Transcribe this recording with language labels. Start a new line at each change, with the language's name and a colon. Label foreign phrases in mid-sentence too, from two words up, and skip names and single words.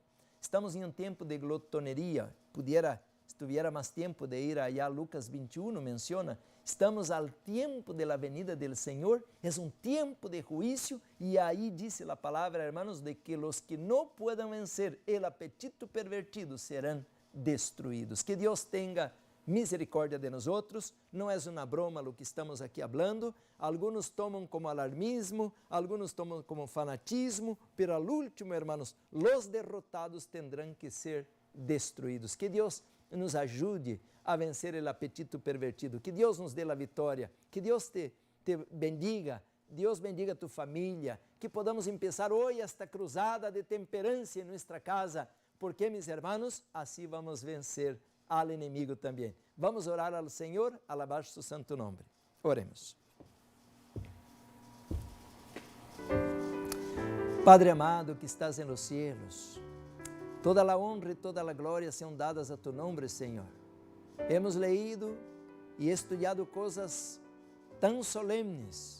Spanish: Estamos en un tiempo de glotonería. Estuviera más tiempo de ir allá, Lucas 21 menciona, estamos al tiempo de la venida del Señor, es un tiempo de juicio, y ahí dice la palabra, hermanos, de que los que no puedan vencer el apetito pervertido serán destruidos. Que Dios tenga misericórdia de nosotros.
Portuguese: Não é uma
Spanish: broma lo que estamos aqui hablando. Algunos tomam como alarmismo, algunos tomam como fanatismo, pero al último, hermanos, los derrotados tendrán que ser destruídos.
Portuguese: Que Deus nos ajude a vencer o apetito pervertido. Que Deus nos dê a vitória. Que Deus te bendiga. Deus bendiga tu família. Que podamos começar hoje esta cruzada de temperança em nossa casa.
Spanish: Porque, mis hermanos,
Portuguese: assim vamos vencer al inimigo também. Vamos orar ao Senhor,
Spanish: alabar su santo nome. Oremos. Padre amado que estás en los cielos, toda la honra y toda la gloria sean dadas a tu nombre, Señor. Hemos leído y estudiado cosas tan solemnes.